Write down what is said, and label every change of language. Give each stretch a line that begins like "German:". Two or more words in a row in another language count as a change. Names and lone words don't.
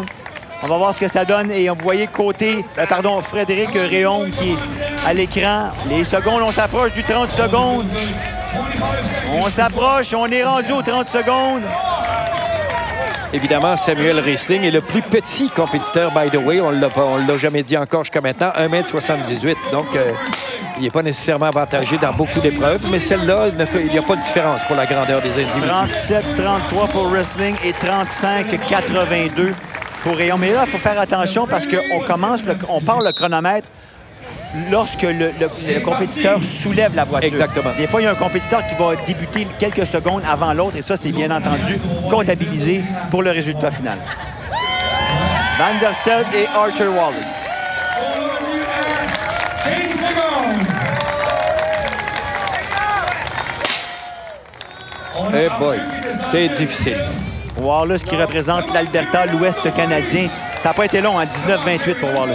French: On va voir ce que ça donne. Et vous voyez Frédéric Réaume qui est à l'écran. Les secondes, on s'approche du 30 secondes. On s'approche, on est rendu aux 30 secondes. Évidemment, Samuel Wrestling est le plus petit compétiteur,
English: by the way.
French: On ne l'a jamais dit encore jusqu'à maintenant, 1,78 m. Donc, il n'est pas nécessairement avantagé dans beaucoup d'épreuves, mais celle-là, il n'y a pas de différence pour la grandeur des individus. 37-33 pour Wrestling et 35-82 pour Réaume. Mais là, il faut faire attention parce qu'on part le chronomètre lorsque le compétiteur soulève la voiture. Exactement. Des fois, il y a un compétiteur qui va débuter quelques secondes avant l'autre et ça, c'est bien entendu comptabilisé pour le résultat final. Van der Stel et Arthur Wallace. Eh boy, c'est difficile. Wallace qui représente l'Alberta, l'Ouest canadien. Ça n'a pas été long, hein, 19-28 pour Wallace.